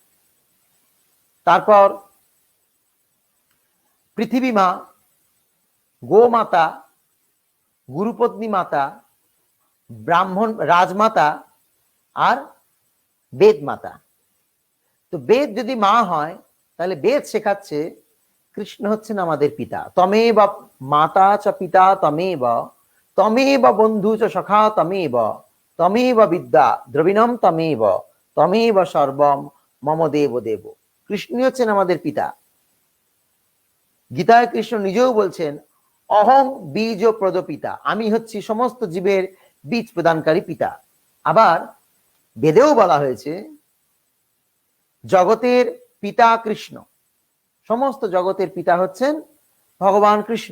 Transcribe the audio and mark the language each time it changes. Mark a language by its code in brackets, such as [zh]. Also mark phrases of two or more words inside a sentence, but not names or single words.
[bn] তারপর পৃথিবী মা, গোমাতা, গুরুপত্নী মাতা, ব্রাহ্মণ রাজমাতা আর বেদ মাতা। তো বেদ যদি মা হয় তাহলে বেদ শেখাচ্ছে কৃষ্ণ হচ্ছেন আমাদের পিতা। [sa] তমেব মাতা চ পিতা তমেব, তমেব বন্ধু চ সখা তমেব, তমেব বিদ্যা দ্রবিণম তমেব, তমেব সর্বম মম দেব দেব। [bn] কৃষ্ণ হচ্ছেন আমাদের পিতা। গীতায় কৃষ্ণ নিজেও বলছেন, [sa] অহং বীজ প্রদ পিতা, [bn] আমি হচ্ছি সমস্ত জীবের বীজ প্রদানকারী পিতা। আবার বেদেও বলা হয়েছে জগতের পিতা কৃষ্ণ, সমস্ত জগতের পিতা হচ্ছেন ভগবান কৃষ্ণ।